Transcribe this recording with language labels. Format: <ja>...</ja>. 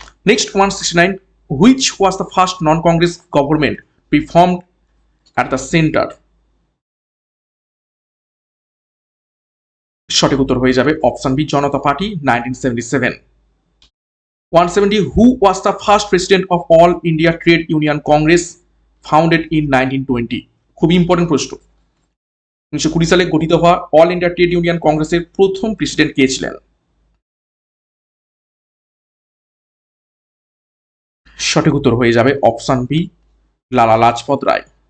<en>Next 169, which was the first non-Congress government reformed at the center?</en> <bn>সঠিক উত্তর হয়ে যাবে option B Janata party 1977।</bn> <en>170, who was the first president of All India Trade Union Congress founded in 1920?</en> <bn>খুবই important প্রশ্ন। 1920 সালে গঠিত হওয়া all India trade union কংগ্রেসের প্রথম প্রেসিডেন্ট কে ছিলেন? সঠিক উত্তর হয়ে যাবে অপশন বি লালা লাজপত রায়।</bn>